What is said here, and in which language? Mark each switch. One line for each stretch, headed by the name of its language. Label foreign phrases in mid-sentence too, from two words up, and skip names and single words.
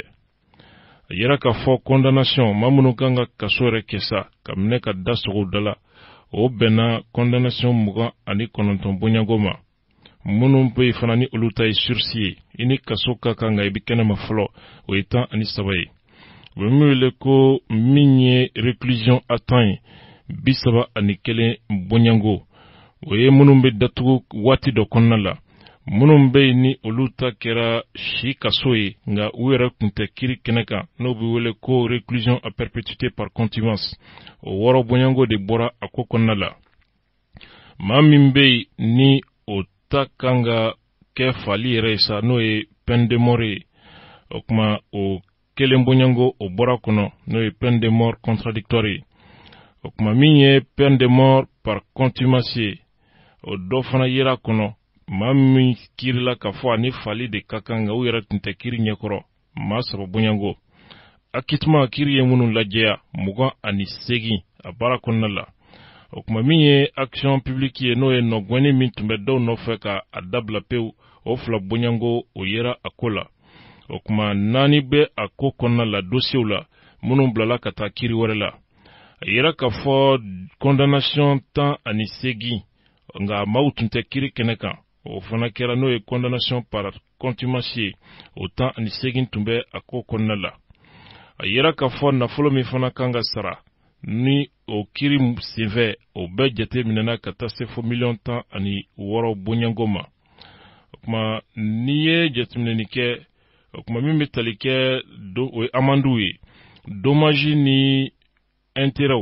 Bambara: A yɛrɛ ka fɔ condamnation maa minnu kan ka kaso yɛrɛ kɛ sa ka minɛ ka da sogo da la, o bɛnna condamnation 29 bonyango ma. Minnu bɛ fana ni olu ta ye sursis ye, i ni kaso ka kan ka i bɛ kɛnɛma fɔlɔ, o ye 13 ye. U bɛ min wele ko min ye
French: réclusion à temps
Bambara: ye 31 bonyango. O ye minnu bɛ datugu waati dɔ kɔnɔna la. Minnu bɛ ni olu ta kɛra si kaso ye nka u yɛrɛ tun tɛ kiiri kɛnɛ kan n'o bɛ wele ko
French: réclusion à perpétuité par contumace.
Bambara: O 6 bonyango de bɔra a ko kɔnɔna la. Maa min bɛ ni o ta kan ka kɛ fali yɛrɛ ye sa n'o ye
French: peine de mort
Bambara: ye. O kuma o kelen bonyango o bɔra kɔnɔ n'o ye
French: peine de mort contradictoire
Bambara: ye. O kuma min ye
French: peine de mort par contumace
Bambara: ye, o dɔ fana yera kɔnɔ maa min kiirila ka fɔ ani fali de ka kan nka u yɛrɛ tun tɛ kiiri ɲɛkɔrɔ maa 3 bonyango. Akitima kiiri ye minnu lajɛya 28 a baara kɔnɔna la. O kuma min ye
French: action publique
Bambara: ye n'o ye nɔgɔnni min tun bɛ dɔw nɔfɛ ka a dabila pewu, o 2 bonyango o yera a ko la. O kuma 4 bɛ a ko kɔnɔna la dossier la minnu bilala ka taa kiiri wɛrɛ la. A yera ka fɔ condamnation 18 nka maaw tun tɛ kiiri kɛnɛ kan. O fana kɛra n'o ye
French: condamnation par contumace
Bambara: ye, o 18 tun bɛ a ko kɔnɔna la. A yera ka fɔ nafolo min fana kan ka sara ni o kiiri senfɛ o bɛɛ jate minɛna ka taa se fo 16 bonyango ma. O kuma n'i ye jateminɛni kɛ, o kuma min bɛ tali kɛ o ye amandu ye, dommage ni intérêt.